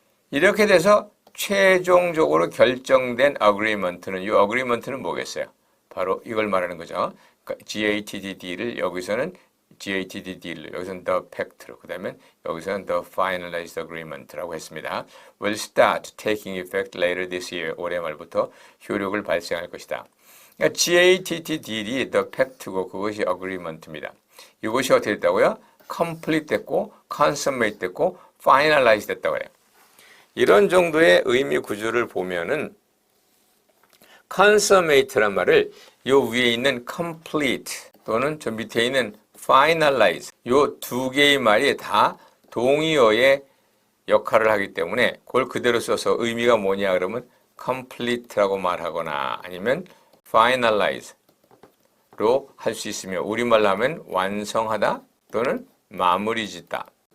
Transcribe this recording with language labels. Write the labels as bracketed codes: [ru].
[ko] 이렇게 돼서 최종적으로 결정된 agreement는 이 agreement는 뭐겠어요? 바로 이걸 말하는 거죠. 그러니까 GATT deal을 여기서는 GATT deal, 여기서는 [en] the pact [ko] 로, 그 다음에 여기서는 [en] the finalized agreement [ko] 라고 했습니다. [en] will start taking effect later this year, [ko] 올해 말부터 효력을 발생할 것이다. 그러니까 GATTD이 the fact고 그것이 agreement입니다. 이것이 어떻게 됐다고요? complete 됐고 consummate 됐고 finalize 됐다고 해요. 이런 정도의 의미 구조를 보면은 consummate란 말을 요 위에 있는 complete 또는 저 밑에 있는 finalize 요 두 개의 말이 다 동의어의 역할을 하기 때문에 그걸 그대로 써서 의미가 뭐냐 그러면 complete라고 말하거나 아니면 finalize로 할 수 있으며 우리말로 하면 완성하다 또는 마무리 짓다.